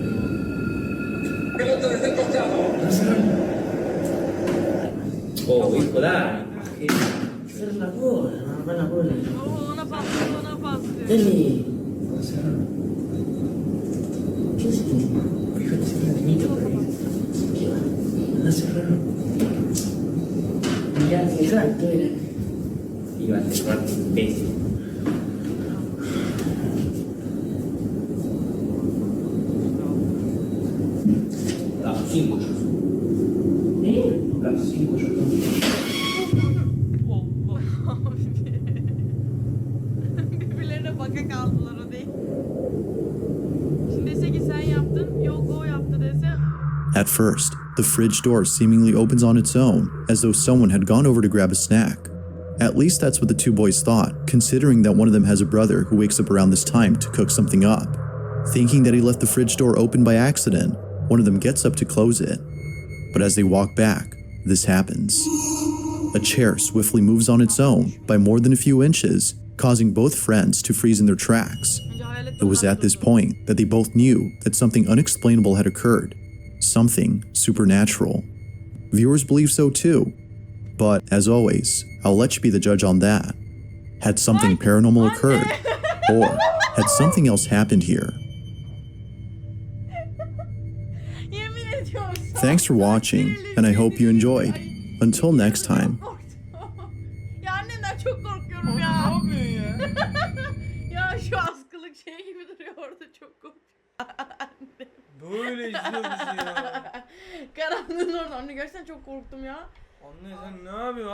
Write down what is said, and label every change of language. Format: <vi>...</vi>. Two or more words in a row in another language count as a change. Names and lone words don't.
<es>Oh, hijo, dai. Hacer la cola, no, la cola.</es> <tr>Oo, ona paslıyor, ona paslıyor.</tr> <es>Dale. ¿Qué es esto? Fíjate, se me limita por ahí. ¿Qué va? Anda a cerrarlo. Mirá, exacto, era. Iba a cerrar, imbécil. Las 5 yo. Las 5 yo.</es> <tr>Birbirlerine baka kaldılar, o değil. Şimdi dese ki sen yaptın, yok o yaptı dese.</tr> <en>At first, the fridge door seemingly opens on its own, as though someone had gone over to grab a snack. At least that's what the two boys thought, considering that one of them has a brother who wakes up around this time to cook something up. Thinking that he left the fridge door open by accident, one of them gets up to close it. But as they walk back, this happens. A chair swiftly moves on its own by more than a few inches, causing both friends to freeze in their tracks.</en> <tr>Önce hayal hayalet</tr> <en>It was</en> <tr>oradan</tr> <en>at this</en> <tr>durdu.</tr> <en>point that they both knew that something unexplainable had occurred, something supernatural. Viewers believe so too, but as always, I'll let you be the judge on that. Had something paranormal occurred, or had something else happened here?</en> <tr>Yemin ediyorum sana.</tr> <en>Thanks for watching, and I hope you enjoyed. Until next time.</en> <tr>Ya annemden çok korkuyorum Ne ya. yapıyorsun ya? Ya şu askılık şey gibi duruyor orada, çok korkuyorum. Böyle izliyor bizi ya. Karanlığın orada. Anne gerçekten çok korktum ya. Anne sen ne yapıyorsun?</tr>